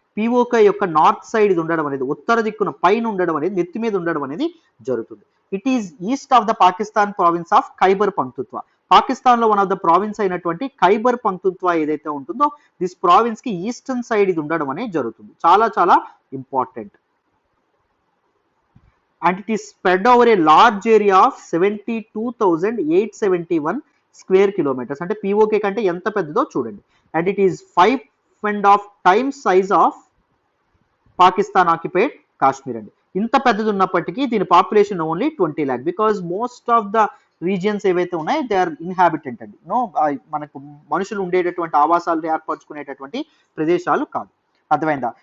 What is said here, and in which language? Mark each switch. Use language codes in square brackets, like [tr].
[te] PoK యొక్క north side ఇది ఉండడం అనేది, ఉత్తర దిక్కున పైన ఉండడం అనేది, నెత్తి మీద ఉండడం అనేది జరుగుతుంది. [en] It is east of the Pakistan province of Khyber పంక్తుత్వ. [te] Pakistan లో [en] one of the province [te] అయినటువంటి ఖైబర్ పంక్తుత్వ ఏదైతే ఉంటుందో [en] this province [te] కి ఈస్టర్న్ సైడ్ ఇది ఉండడం అనేది జరుగుతుంది. చాలా చాలా important. [en] And it is spread over a large area of 72,871 square kilometers. [te] అంటే పిఓకే కంటే ఎంత పెద్దదో చూడండి. [en] And it is 5.5 times size of Pakistan occupied Kashmir అండి. [te] ఇంత పెద్దది ఉన్నప్పటికీ దీని population [en] only 20 lakh, because most of the regions [te] ఏవైతే ఉన్నాయో [en] they are inhabitant [te] అండి. మనకు మనుషులు ఉండేటటువంటి ఆవాసాలు ఏర్పరచుకునేటటువంటి ప్రదేశాలు కాదు. అర్థమైందా?